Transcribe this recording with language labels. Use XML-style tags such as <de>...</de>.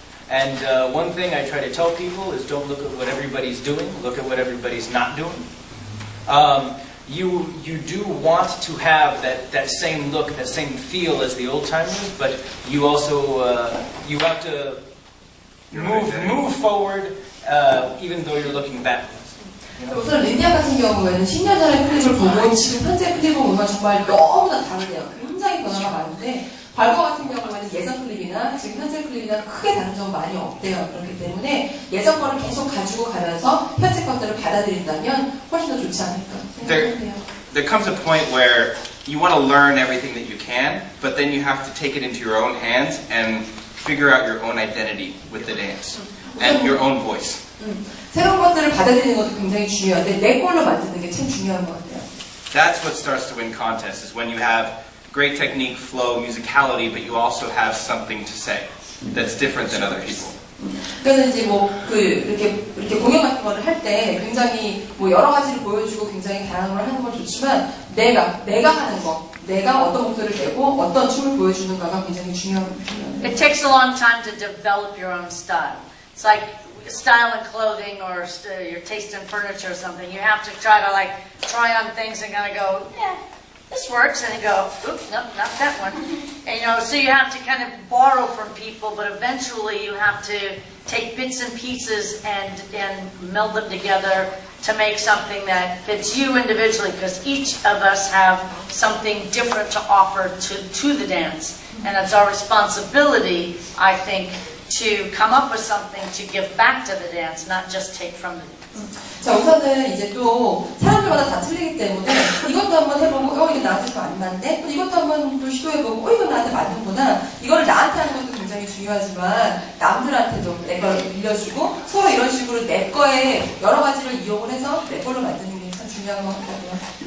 <en>And one thing I try to tell people is don't look at what everybody's doing, look at what everybody's not doing. You do want to have that same look, that same feel as the old-timers, but you also you have to move forward even though you're looking backwards.</en> <ko>우선 린디압 같은 경우에는 10년 전의 클립을 보고 지금 현재 클립을 보면 정말 너무나 다르네요. 굉장히 변화가 많은데 발보아 같은 경우에는 예전 클립이나 지금 현재 클립이나 크게 다른 점은 많이 없대요. 그렇기 때문에 예전 거를 계속 가지고 가면서 현재 것들을 받아들인다면 훨씬 더 좋지 않을까 생각해요.</ko> <en>There comes a point where you want to learn everything that you can, but then you have to take it into your own hands and figure out your own identity with the dance and your own voice.</en> <ko>새로운 것들을 받아들이는 것도 굉장히 중요한데 내 걸로 만드는 게 참 중요한 것 같아요.</ko> <en>That's what starts to win contests, is when you have great technique, flow, musicality, but you also have something to say that's different than other people.</en> <ko>그래서 이제 이렇게 공연 같은 거를 할 때 굉장히 여러 가지를 보여주고 굉장히 다양한 걸 하는 건 좋지만 내가 하는 거, 내가 어떤 목소리를 내고 어떤 춤을 보여주는가가 굉장히 중요한 거예요.</ko> <en>It takes a long time to develop your own style. It's like style in clothing or your taste in furniture or something. You have to try on things and kind of go, yeah, this works, and you go, oops, nope, not that one. And so you have to kind of borrow from people, but eventually you have to take bits and pieces and meld them together to make something that fits you individually, because each of us have something different to offer to the dance. And it's our responsibility, I think, to come up with something to give back to the dance, not just take from the dance.</en> <ko>자, 우선은 이제 또 사람들마다 다 틀리기 때문에 이것도 한번 해보고 이게 나한테 좀 안 맞네? 또 이것도 한번 또 시도해보고 이거 나한테 맞는구나. 이거를 나한테 하는 것도 굉장히 중요하지만 남들한테도 내 걸 빌려주고 서로 이런 식으로 내 거에 여러 가지를 이용을 해서 내 걸로 만드는 게 참 중요한 것 같아요.</ko>